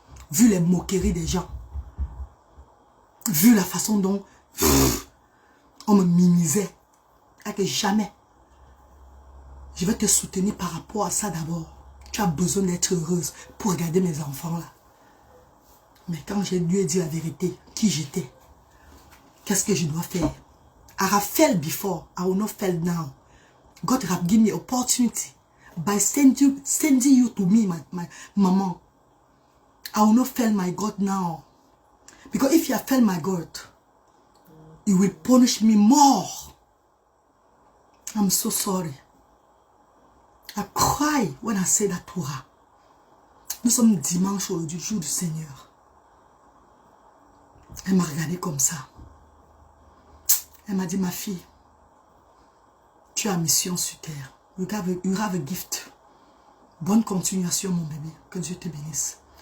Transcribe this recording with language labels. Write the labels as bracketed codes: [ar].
[fr] Vu les moqueries des gens, vu la façon dont on me minimisait, et que jamais, je vais te soutenir par rapport à ça d'abord. Tu as besoin d'être heureuse pour regarder mes enfants là. Mais quand je lui ai dit la vérité, qui j'étais, qu'est-ce que je dois faire? [en] I have failed before, I will not fail now. God have given me opportunity by sending you to me, my mama. I will not fail my God now. Because if you have failed my God, He will punish me more. I'm so sorry. I cry when I say that to her. [fr] Nous sommes dimanche aujourd'hui, jour du Seigneur. Elle m'a regardé comme ça. Elle m'a dit, ma fille, tu as mission sur terre. [en] You have a gift. [fr] Bonne continuation, mon bébé. Que Dieu te bénisse.